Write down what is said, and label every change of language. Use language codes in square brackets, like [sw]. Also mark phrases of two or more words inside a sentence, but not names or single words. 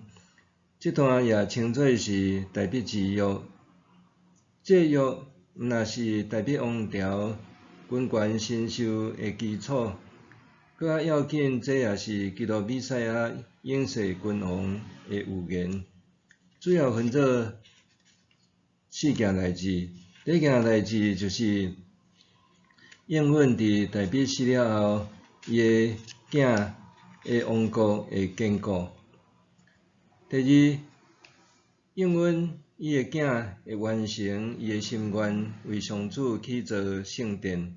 [nan] 这段也称作是大笔之约。这约毋若是大笔王朝君权神授的基础，搁较要紧，这也是基督弥赛亚永世君王的预言。主要分做4件代志。第一件代志就是应允伫大笔死了后，伊的囝的王国会坚固。第二，应允伊的囝会完成伊的心愿，为上主起造圣殿。